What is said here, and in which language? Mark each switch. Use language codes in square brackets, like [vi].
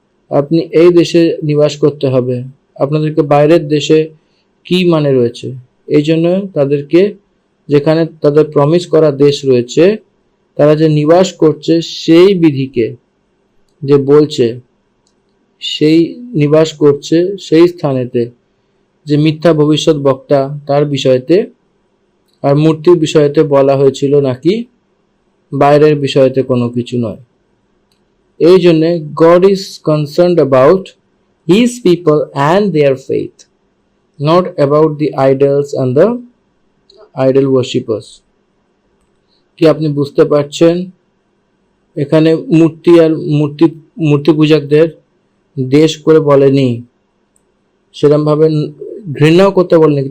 [bn] আপনি এই দেশে নিবাস করতে হবে। আপনাদেরকে বাইরের দেশে কি মানে রয়েছে, এই জন্য তাদেরকে, যেখানে তাদের প্রমিস করা দেশ রয়েছে, তারা যে নিবাস করছে সেই বিধিকে যে বলছে, সেই নিবাস করছে সেই স্থানেতে, যে মিথ্যা ভবিষ্যৎ বক্তা তার বিষয়তে আর মূর্তির বিষয়তে বলা হয়েছিল, নাকি বাইরের বিষয়তে কোনো কিছু নয়। এই জন্য [en] God is concerned about his people and their faith, not about the idols and the idol worshippers। [bn] কি আপনি বুঝতে পারছেন? এখানে মূর্তি আর মূর্তি পূজকদের দেশ করে বলেনি, সেরকম ভাবে ঘৃণাও করতে বলেনি।